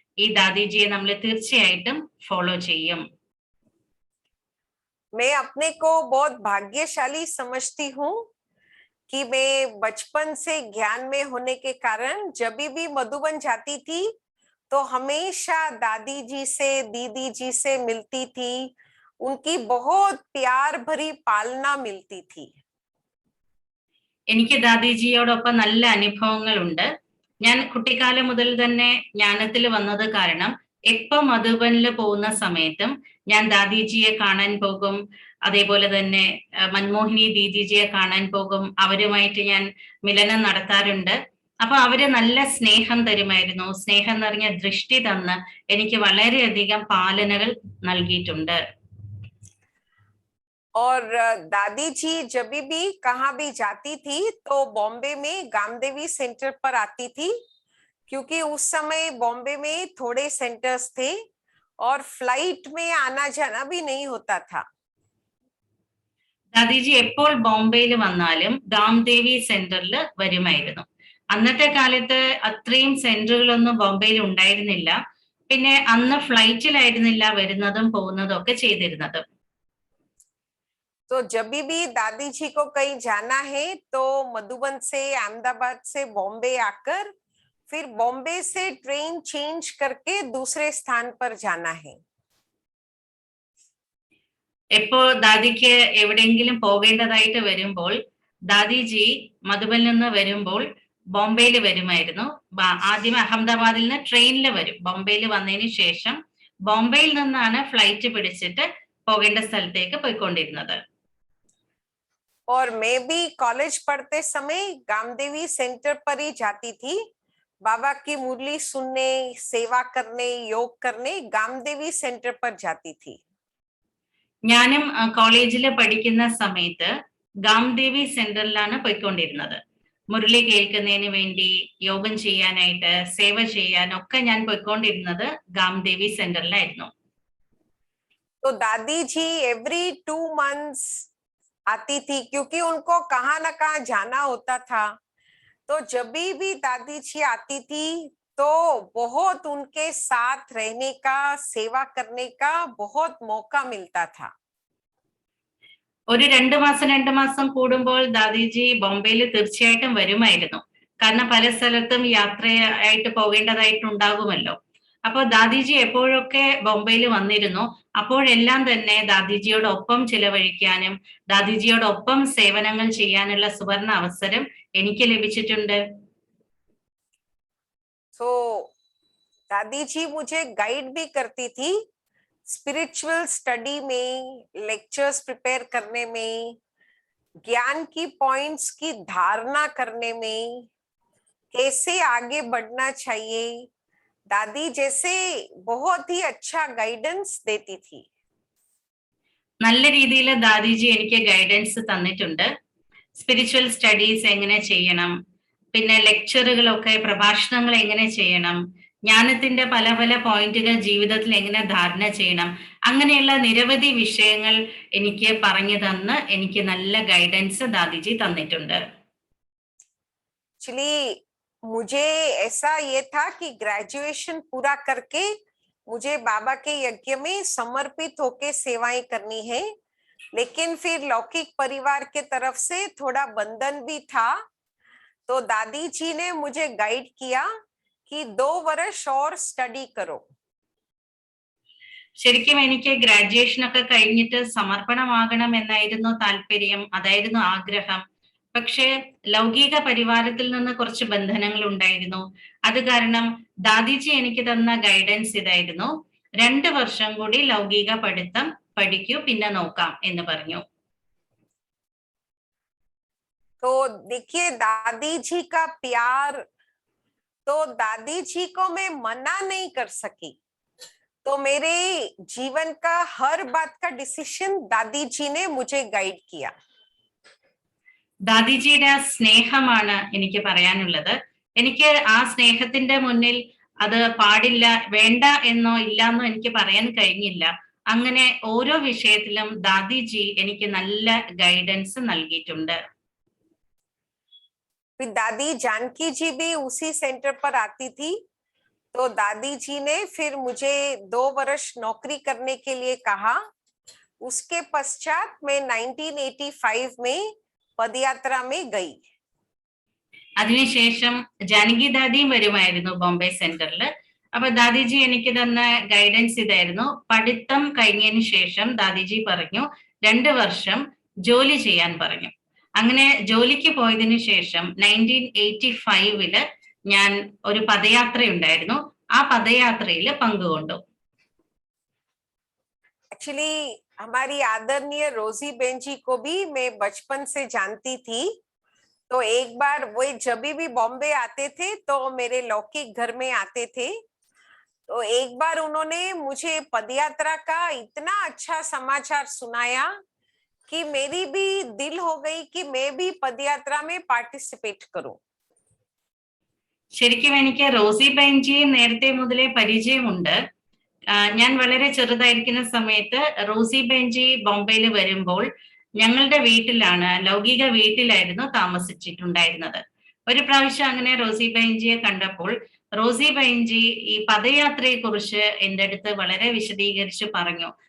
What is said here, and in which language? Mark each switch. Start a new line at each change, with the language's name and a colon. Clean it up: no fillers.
Malayalam: ഈ ദാദിജിയെ നമ്മൾ തീർച്ചയായിട്ടും ഫോളോ ചെയ്യും.
Hindi: मैं अपने को बहुत भाग्यशाली समझती हूँ कि मैं बचपन से ज्ञान में होने के कारण जब भी मधुबन जाती थी तो हमेशा दादी जी से, दीदी जी से मिलती थी. उनकी बहुत प्यार भरी पालना मिलती थी.
Malayalam: എനിക്ക് ദാദിജിയോടൊപ്പം നല്ല അനുഭവങ്ങളുണ്ട്. ഞാൻ കുട്ടിക്കാലം മുതൽ തന്നെ ജ്ഞാനത്തിൽ വന്നത് കാരണം എപ്പോ മധുബനിൽ പോകുന്ന സമയത്തും ഞാൻ ദാദിജിയെ കാണാൻ പോകും. അതേപോലെ തന്നെ മൻമോഹിനി ദീദിജിയെ കാണാൻ പോകും. അവരുമായിട്ട് ഞാൻ മിലനം നടത്താറുണ്ട്. അപ്പൊ അവര് നല്ല സ്നേഹം തരുമായിരുന്നു. സ്നേഹം നിറഞ്ഞ ദൃഷ്ടി തന്ന് എനിക്ക് വളരെയധികം പാലനകൾ നൽകിയിട്ടുണ്ട്.
Hindi: और दादी जी जब भी कहाँ भी जाती थी तो बॉम्बे में गामदेवी सेंटर पर आती थी, क्योंकि उस समय बॉम्बे में थोड़े सेंटर्स थे और फ्लाइट में आना जाना भी नहीं होता था.
Malayalam: ദാദിജി എപ്പോൾ ബോംബെയിൽ വന്നാലും ഗാംദേവി സെന്ററിൽ വരുമായിരുന്നു. അന്നത്തെ കാലത്ത് അത്രയും സെന്ററുകളൊന്നും ബോംബെയിൽ ഉണ്ടായിരുന്നില്ല. പിന്നെ അന്ന് ഫ്ലൈറ്റിലായിരുന്നില്ല വരുന്നതും പോകുന്നതും ഒക്കെ ചെയ്തിരുന്നത്.
Hindi: तो जब भी दादी जी को कहीं जाना है तो मधुबन से, अहमदाबाद से बॉम्बे आकर फिर बॉम्बे से ट्रेन चेंज करके दूसरे स्थान पर जाना है.
Malayalam: എപ്പോ ദാദിക്ക് എവിടെയെങ്കിലും പോകേണ്ടതായിട്ട് വരുമ്പോൾ ദാദിജി മധുബനിൽ നിന്ന് വരുമ്പോൾ ബോംബെയിൽ വരുമായിരുന്നു. ആദ്യം അഹമ്മദാബാദിൽ നിന്ന് ട്രെയിനിൽ വരും. ബോംബെയിൽ വന്നതിന് ശേഷം ബോംബെയിൽ നിന്നാണ് ഫ്ലൈറ്റ് പിടിച്ചിട്ട് പോകേണ്ട സ്ഥലത്തേക്ക് പോയിക്കൊണ്ടിരുന്നത്.
Hindi: और मैं भी कॉलेज पढ़ते समय गामदेवी सेंटर पर ही जाती थी. बाबा की मुरली सुनने, सेवा करने, योग करने गामदेवी सेंटर पर जाती थी.
Malayalam: ഞാനും കോളേജിൽ പഠിക്കുന്ന സമയത്ത് ഗാംദേവി സെന്ററിലാണ് പോയിക്കൊണ്ടിരുന്നത്. മുരളി കേൾക്കുന്നതിന് വേണ്ടി, യോഗം ചെയ്യാനായിട്ട്, സേവ ചെയ്യാനൊക്കെ ഞാൻ പോയിക്കൊണ്ടിരുന്നത് ഗാംദേവി സെന്ററിലായിരുന്നു.
Hindi: तो दादी जी
English: every 2 months
Hindi: आती थी, क्योंकि उनको कहाँ ना कहाँ जाना होता था. तो जब भी दादी जी आती थी तो बहुत उनके साथ रहने का, सेवा करने का बहुत मौका मिलता था.
Malayalam: ഒരു 2 മാസം കൂടുമ്പോൾ ദാദിജി ബോംബെയിൽ തീർച്ചയായിട്ടും വരുമായിരുന്നു. കാരണം പല സ്ഥലത്തും യാത്രയായിട്ട് പോകേണ്ടതായിട്ടുണ്ടാകുമല്ലോ. അപ്പോൾ ദാദിജി എപ്പോഴൊക്കെ ബോംബെയിൽ വന്നിരുന്നു അപ്പോഴെല്ലാം തന്നെ ദാദിജിയോടൊപ്പം ചിലവഴിക്കാനും ദാദിജിയോടൊപ്പം സേവനങ്ങൾ ചെയ്യാനുള്ള സുവർണ അവസരം എനിക്ക് ലഭിച്ചിട്ടുണ്ട്.
Hindi: तो दादी जी मुझे गाइड भी करती थी
English: spiritual study
Hindi: में,
English: lectures prepare
Hindi: करने में, ज्ञान की पॉइंट्स की धारणा करने में, कैसे आगे बढ़ना चाहिए. दादी जैसे बहुत ही अच्छा गाइडेंस देती थी.
Malayalam: നല്ല രീതിയിൽ ദാദിജി എനിക്ക് ഗൈഡൻസ് തന്നിട്ടുണ്ട്.
English: spiritual studies
Malayalam: എങ്ങനെ ചെയ്യണം, പിന്നെ ലെക്ചറുകളൊക്കെ, പ്രഭാഷണങ്ങൾ എങ്ങനെ ചെയ്യണം, ജ്ഞാനത്തിന്റെ പല പല പോയിന്റുകൾ ജീവിതത്തിൽ എങ്ങനെ ധാരണ ചെയ്യണം, അങ്ങനെയുള്ള നിരവധി വിഷയങ്ങൾ എനിക്ക് പറഞ്ഞു തന്ന് എനിക്ക് നല്ല ഗൈഡൻസ് ദാദിജി തന്നിട്ടുണ്ട്.
Hindi: एक्चुअली मुझे ऐसा ये था कि ग्रेजुएशन पूरा करके मुझे बाबा के यज्ञ में समर्पित होके सेवाएं करनी है, लेकिन फिर लौकिक परिवार के तरफ से थोड़ा बंधन भी था. तो दादी जी ने मुझे गाइड किया कि 2 वर्ष और स्टडी करो.
Malayalam: ശരിക്കും എനിക്ക് ഗ്രാജുവേഷൻ ഒക്കെ കഴിഞ്ഞിട്ട് സമർപ്പണമാകണം എന്നായിരുന്നു താല്പര്യം, അതായിരുന്നു ആഗ്രഹം. പക്ഷേ ലൗകിക പരിവാരത്തിൽ നിന്ന് കുറച്ച് ബന്ധനങ്ങൾ ഉണ്ടായിരുന്നു. അത് കാരണം ദാദിജി എനിക്ക് തന്ന ഗൈഡൻസ് ഇതായിരുന്നു, 2 വർഷം കൂടി ലൗകിക പഠിത്തം പഠിക്കൂ, പിന്നെ നോക്കാം എന്ന് പറഞ്ഞു.
Hindi: तो देखिए दादी जी का प्यार, तो दादी जी को मैं मना नहीं कर सकी, तो मेरे जीवन का हर बात का डिसीजन दादी जी ने मुझे गाइड किया.
Malayalam: ദാദിജിയുടെ സ്നേഹമാണ് എനിക്ക് പറയാനുള്ളത്. എനിക്ക് ആ സ്നേഹത്തിന്റെ മുന്നിൽ അത് പാടില്ല, വേണ്ട എന്നോ ഇല്ലാന്നോ എനിക്ക് പറയാൻ കഴിഞ്ഞില്ല. അങ്ങനെ ഓരോ വിഷയത്തിലും ദാദിജി എനിക്ക് നല്ല ഗൈഡൻസ് നൽകിയിട്ടുണ്ട്.
Hindi: दादी जानकी जी भी उसी सेंटर पर आती थी, तो दादी जी ने फिर मुझे 2 वर्ष नौकरी करने के लिए कहा. उसके पश्चात मैं 1985 में पदयात्रा में गई.
Malayalam: അതിനുശേഷം ജാനകി ദാദിയും വരുമായിരുന്നു ബോംബെ സെന്ററിൽ. അപ്പൊ ദാദിജി എനിക്ക് തന്ന ഗൈഡൻസ് ഇതായിരുന്നു, പഠിത്തം കഴിഞ്ഞതിന് ശേഷം ദാദിജി പറഞ്ഞു 2 വർഷം ജോലി ചെയ്യാൻ പറഞ്ഞു. അങ്ങനെ ജോലിക്ക് പോയതിനു ശേഷം 1985 ഞാൻ ഒരു പദയാത്ര ഉണ്ടായിരുന്നു. ആ പദയാത്രയിൽ പങ്കുകൊണ്ടു.
Hindi: एक्चुअली हमारी आदरणीय रोजी बेन जी को भी मैं बचपन से जानती थी, तो एक बार वो जब भी बॉम्बे आते थे तो मेरे लौकिक घर में आते थे. तो एक बार उन्होंने मुझे पदयात्रा का इतना अच्छा समाचार सुनाया कि मेरी भी दिल हो गई कि मैं भी पदयात्रा में पार्टिसिपेट करूं.
Malayalam: ശരിക്കും എനിക്ക് റോസി ബെൻജിയെ നേരത്തെ മുതലേ പരിചയമുണ്ട്. ഞാൻ വളരെ ചെറുതായിരിക്കുന്ന സമയത്ത് റോസി ബെൻജി ബോംബെയിൽ വരുമ്പോൾ ഞങ്ങളുടെ വീട്ടിലാണ്, ലൗകിക വീട്ടിലായിരുന്നു താമസിച്ചിട്ടുണ്ടായിരുന്നത്. ഒരു പ്രാവശ്യം അങ്ങനെ റോസി ബെൻജിയെ കണ്ടപ്പോൾ റോസി ബെൻജി ഈ പദയാത്രയെ കുറിച്ച് എൻ്റെ അടുത്ത് വളരെ വിശദീകരിച്ച് പറഞ്ഞു.